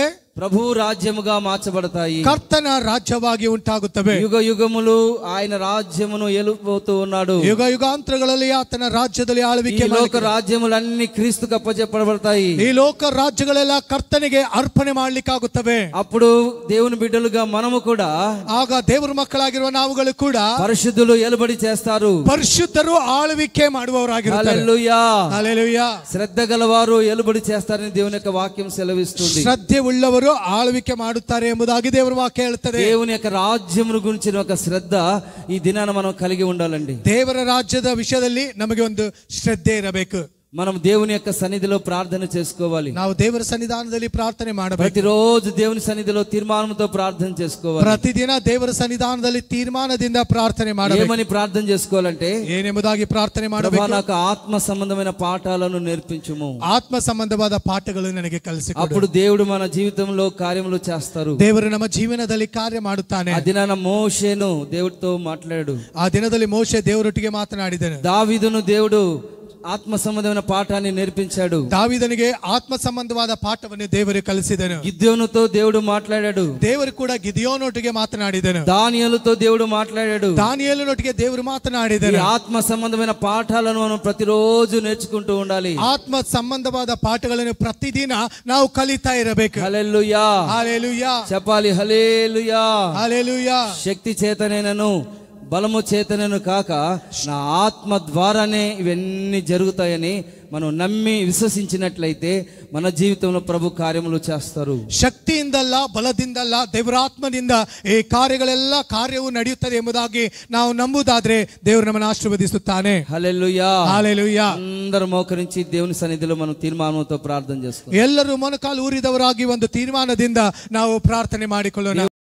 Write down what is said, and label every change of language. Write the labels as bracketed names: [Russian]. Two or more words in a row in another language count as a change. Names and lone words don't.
[Telugu] ప్రభు రాజ్యముగా మార్చబడతాయి. [Kannada] ಕರ್ತನ ರಾಜ್ಯವಾಗಿ ಉಂಟಾಗುತ್ತವೆ. [Telugu] యుగ యుగములు ఆయన రాజ్యమును ఏలుపోతూ ఉన్నాడు. [Kannada] ಯುಗ ಯುಗಾಂತರಗಳಲ್ಲಿ ಆತನ ರಾಜ್ಯದಲ್ಲಿ ಆಳ್ವಿಕೆ [Telugu] ఈ లోక రాజ్యములన్నీ క్రీస్తుకు అప్పచెప్పబడతాయి. [Kannada] ಈ ಲೋಕ ರಾಜ್ಯಗಳೆಲ್ಲ ಕರ್ತನಿಗೆ ಅರ್ಪಣೆ ಮಾಡ್ಲಿಕ್ಕಾಗುತ್ತವೆ. [Telugu] అప్పుడు దేవుని బిడ్డలుగా మనము కూడా, [Kannada] ಆಗ ದೇವರ ಮಕ್ಕಳಾಗಿರುವ ನಾವುಗಳು ಕೂಡ [Telugu] పరిశుద్ధులు ఏలుబడి చేస్తారు. [Kannada] ಪರಿಶುದ್ಧರು ಆಳ್ವಿಕೆ ಮಾಡುವವರಾಗಿರುತ್ತಾರೆ. [Telugu] హల్లెలూయా. హల్లెలూయా. శ్రద్ధ గలవారు ఏలుబడి చేస్తారని దేవుని యొక్క వాక్యం సెలవిస్తుంది. [Kannada] ಶ್ರದ್ಧೆ ಉಳ್ಳವರು ಆಳ್ವಿಕೆ ಮಾಡುತ್ತಾರೆ ಎಂಬುದಾಗಿ ದೇವರ ವಾಕ್ಯ ಹೇಳುತ್ತದೆ. [Telugu] దేవుని యొక్క రాజ్యమును గురించిన ఒక శ్రద్ధ ఈ దినాన మనం కలిగి ఉండాలండి. [Kannada] ದೇವರ ರಾಜ್ಯದ ವಿಷಯದಲ್ಲಿ ನಮಗೆ ಒಂದು ಶ್ರದ್ಧೆ ಇರಬೇಕು. [Telugu] మనం దేవుని యొక్క సన్నిధిలో ప్రార్థన చేసుకోవాలి. [Kannada] ನಾವು ದೇವರ ಸನ್ನಿಧಾನದಲ್ಲಿ ಪ್ರಾರ್ಥನೆ ಮಾಡಬೇಕು. [Telugu] ప్రతిరోజు దేవుని సన్నిధిలో తీర్మానంతో ప్రార్థన చేసుకోవాలి. [Kannada] ಪ್ರತಿದಿನ ದೇವರ ಸನ್ನಿಧಾನದಲ್ಲಿ ತೀರ್ಮಾನದಿಂದ ಪ್ರಾರ್ಥನೆ ಮಾಡಬೇಕು. [Telugu] ఏమని ప్రార్థన చేసుకోవాలంటే, [Kannada] ಏನೆಂಬುದಾಗಿ ಪ್ರಾರ್ಥನೆ ಮಾಡಬೇಕು? [Telugu] ప్రభువా, నాకు ఆత్మ సంబంధమైన పాఠాలను నేర్పించుము. [Kannada] ಆತ್ಮ ಸಂಬಂಧವಾದ ಪಾಠಗಳು ನನಗೆ ಕಲಿಸಿಕೊಡು. [Telugu] అప్పుడు దేవుడు మన జీవితంలో కార్యములు చేస్తారు. [Kannada] ದೇವರು ನಮ್ಮ ಜೀವನದಲ್ಲಿ ಕಾರ್ಯ ಮಾಡುತ್ತಾನೆ. [Telugu] ఆ దినాన మోషేను దేవుడితో మాట్లాడాడు. [Kannada] ಆ ದಿನದಲ್ಲಿ ಮೋಶೆ ದೇವರೊಟ್ಟಿಗೆ ಮಾತನಾಡಿದನು. [Telugu] దావీదును దేవుడు ఆత్మ సంబంధమైన పాఠాన్ని నేర్పించాడు. [Kannada] ದಾವೀದನಿಗೆ ಆತ್ಮ ಸಂಬಂಧವಾದ ಪಾಠವನ್ನು ದೇವರು ಕಲಿಸಿದನು. [Telugu] గిద్యోనుతో దేవుడు మాట్లాడాడు. [Kannada] ದೇವರು ಕೂಡ ಗಿದಿಯೋನೊಟ್ಟಿಗೆ ಮಾತನಾಡಿದನು. [Telugu] దానియేలుతో దేవుడు మాట్లాడాడు. [Kannada] ದಾನಿಯೇಲನೊಟ್ಟಿಗೆ ದೇವರು [Telugu] ఈ [Kannada] ಮಾತನಾಡಿದನು. [Telugu] ఆత్మ సంబంధమైన పాఠాలను మనం ప్రతిరోజు నేర్చుకుంటూ ఉండాలి. [Kannada] ಆತ್ಮ ಸಂಬಂಧವಾದ ಪಾಠಗಳನ್ನು ಪ್ರತಿದಿನ ನಾವು ಕಲಿತಾ ಇರಬೇಕು. [Telugu] హల్లెలూయా. హల్లెలూయా. చెప్పాలి. హల్లెలూయా. హల్లెలూయా. శక్తి చేతనేనను బలము చేతనను కాక నా ఆత్మ ద్వారానే ఇవన్నీ జరుగుతాయని మనం నమ్మి విశ్వసించినట్లయితే మన జీవితంలో ప్రభు కార్యములు చేస్తారు. [Kannada] ಶಕ್ತಿಯಿಂದಲ್ಲ, ಬಲದಿಂದಲ್ಲ, ದೇವರಾತ್ಮನಿಂದ ಈ ಕಾರ್ಯಗಳೆಲ್ಲ ಕಾರ್ಯವು ನಡೆಯುತ್ತದೆ ಎಂಬುದಾಗಿ ನಾವು ನಂಬುದಾದ್ರೆ ದೇವರು ನಮ್ಮನ್ನು ಆಶೀರ್ವದಿಸುತ್ತಾನೆ. [Telugu] హల్లెలూయా. హల్లెలూయా. అందరూ మోకరించి దేవుని సన్నిధిలో మనం తీర్మానంతో ప్రార్థన చేసుకుందాం. [Kannada] ಎಲ್ಲರೂ ಮೊಣಕಾಲು ಊರಿದವರಾಗಿ ಒಂದು ತೀರ್ಮಾನದಿಂದ ನಾವು ಪ್ರಾರ್ಥನೆ ಮಾಡಿಕೊಳ್ಳೋಣ.